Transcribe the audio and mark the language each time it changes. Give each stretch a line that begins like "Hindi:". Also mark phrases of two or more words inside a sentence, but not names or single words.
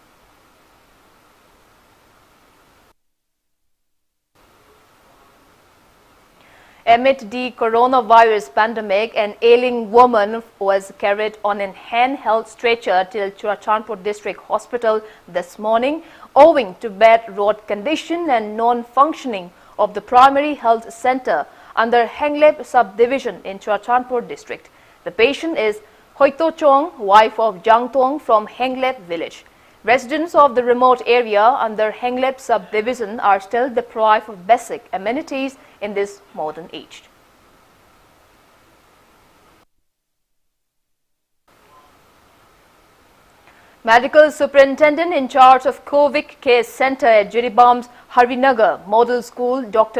English: Amid the coronavirus pandemic, an ailing woman was carried on a handheld stretcher till Churachandpur District Hospital this morning owing to bad road condition and non-functioning of the primary health center under Henglep subdivision in Churachandpur district. The patient is Hoito Chong, wife of Jang Tong from Henglep village. Residents of the remote area under Henglep subdivision are still deprived of basic amenities in this modern age. Medical superintendent in charge of COVID care center at Jiribam's Harinagar Model School, Dr.